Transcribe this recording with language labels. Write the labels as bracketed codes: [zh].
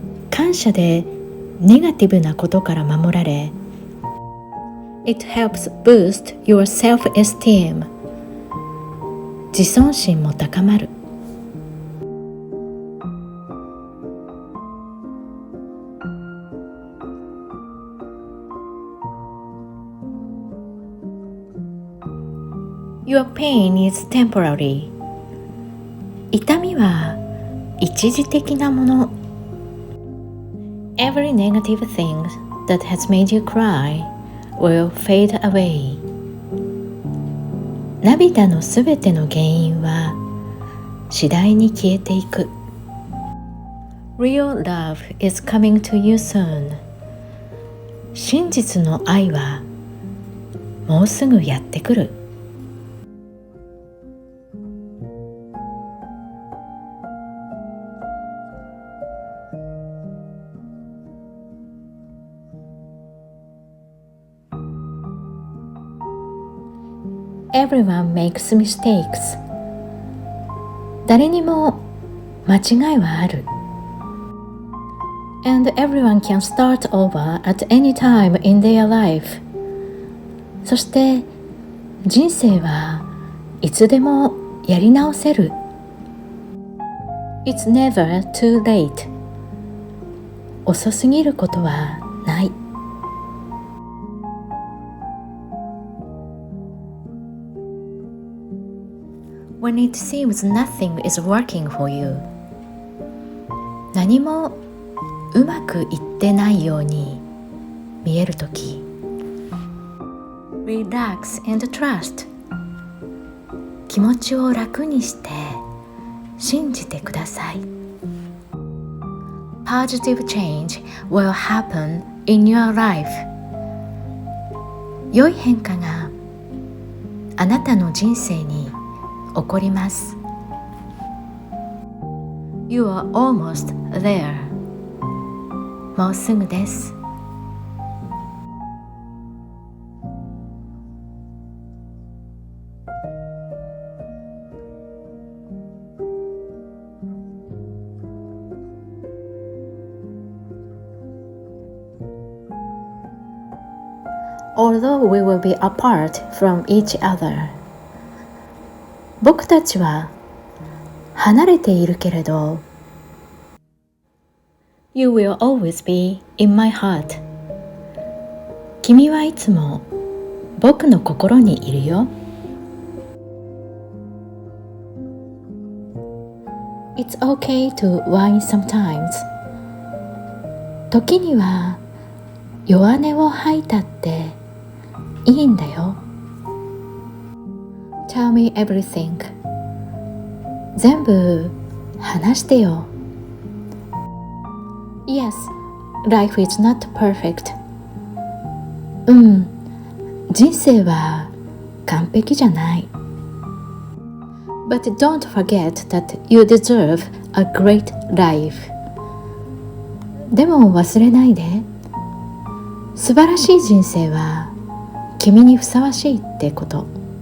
[ja] 感謝でネガティブなことから守られ、 [en] It helps boost your self-esteem. [ja] 自尊心も高まる。 [en] Your pain is temporary. [ja] 痛みは一時的なもの。 [en] Every negative thing that has made you cry will fade away. [ja] 涙のすべての原因は次第に消えていく。 [en] Real love is coming to you soon. [ja] 真実の愛はもうすぐやってくる。 [en] Everyone makes mistakes. [ja] 誰にも間違いはある。 [en] And everyone can start over at any time in their life. [ja] そして人生はいつでもやり直せる。 [en] It's never too late. [ja] 遅すぎることはない。 [en] When it seems nothing is working for you. [ja] 何もうまくいってないように見えるとき。 [en] Relax and trust. [ja] 気持ちを楽にして信じてください。 [en] Positive change will happen in your life. [ja] 良い変化があなたの人生に起こります。 [en] You are almost there. [ja] もうすぐです。 [en] Although we will be apart from each other. [ja] 僕たちは離れているけれど [en] You will always be in my heart. [ja] 君はいつも僕の心にいるよ。 [en] It's okay to whine sometimes. [ja] 時には弱音を吐いたっていいんだよ。 [en] Tell me everything. [ja] 全部話してよ。 [en] Yes, life is not perfect. [ja] 人生は完璧じゃない。 [en] But don't forget that you deserve a great life. [ja] でも忘れないで。素晴らしい人生は君にふさわしいってこと。